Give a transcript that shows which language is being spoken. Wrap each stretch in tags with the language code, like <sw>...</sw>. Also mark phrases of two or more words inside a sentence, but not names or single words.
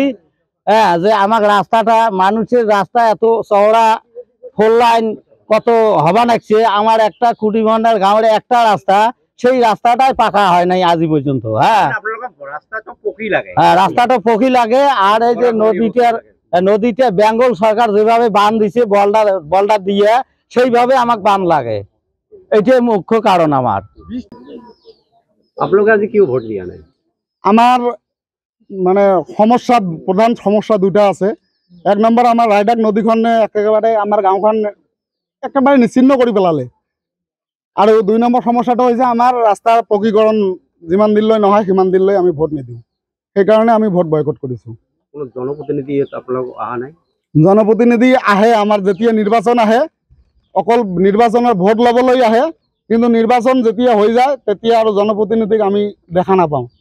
<rkt>হ্যাঁ, যে আমার রাস্তাটা, মানুষের রাস্তা এত চওড়া, 4 লাইন কত হবা লাগছে, আমার একটা কুটি ভান্ডার গাঁয়ের একটা রাস্তা, সেই রাস্তাটাই পাকা হয় নাই আজি পর্যন্ত। হ্যাঁ, রাস্তাটা পকি লাগে। আর এই যে নদীটা বেঙ্গল সরকার যেভাবে বাঁধ দিছে বলডার দিয়ে, সেইভাবে আমাকে বাঁধ লাগে। এটাই মুখ্য কারণ আমার।</rkt> <as>আপোনালোকে আজি কিয় ভোট দিয়া নাই?</as> <rkt>আমার মানে সমস্যা, প্রধান সমস্যা দুটা আছে। 1 নম্বৰ আমার রায়ডাক নদীখনে একেবারে আমার গাঁওখন একেবারে নিচ্ছিন্ন করে পেলালে। আর 2 নম্বৰ সমস্যাটা হয়েছে আমার রাস্তার পকীকরণ</rkt> <as>যিমান দিনলৈ নহয় সিমান দিনলৈ আমি ভোট নিদিওঁ। সেইকাৰণে আমি ভোট বয়কট কৰিছোঁ। কোনো জনপ্ৰতিনিধি আপোনালোক অহা নাই? জনপ্ৰতিনিধি আহে, আমাৰ যেতিয়া নিৰ্বাচন আহে অকল নিৰ্বাচনৰ ভোট ল'বলৈ আহে, কিন্তু নিৰ্বাচন যেতিয়া হৈ যায় তেতিয়া আৰু জনপ্ৰতিনিধিক আমি দেখা নাপাওঁ।</as>